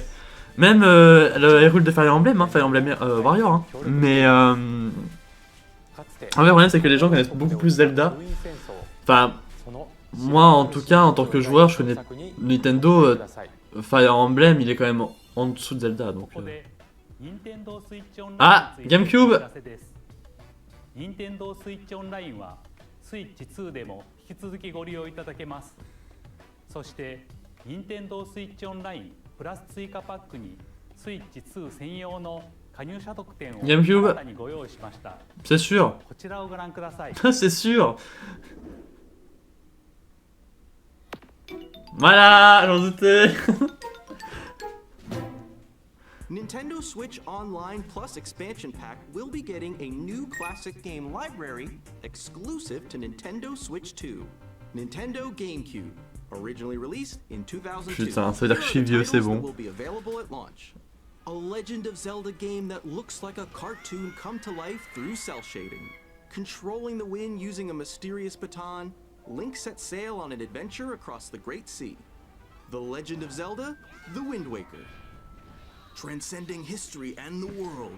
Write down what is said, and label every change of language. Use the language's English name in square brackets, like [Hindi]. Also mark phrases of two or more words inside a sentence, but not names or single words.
[French] Même le Hyrule de Fire Emblem, Fire Emblem Warrior. Hein. Mais en vrai le problème c'est que les gens connaissent beaucoup plus Zelda. Enfin, moi en tout cas en tant que joueur je connais Nintendo. Fire Emblem il est quand même en dessous de Zelda donc. Ah, GameCube! [Japanese] Nintendo Switch Online は Switch 2でも引き続きご利用いただけます。そして Nintendo Switch Online プラス追加パックに Switch 2専用の加入者特典を新たにご用意しました。 [French] C'est sûr. [Japanese] こちらをご覧ください。 [French] C'est sûr. Voilà, j'en doutais. [English] Nintendo Switch Online Plus Expansion Pack will be getting a new classic game library exclusive to Nintendo Switch 2. Nintendo GameCube, originally released in 2002. [French] Putain, ça veut dire que je suis vieux, c'est bon. [English] Will be available at launch. A Legend of Zelda game that looks like a cartoon come to life through cell shading. Controlling the wind using a mysterious baton, Link sets sail on an adventure across the Great Sea. The Legend of Zelda: The Wind Waker. Transcending history and the world.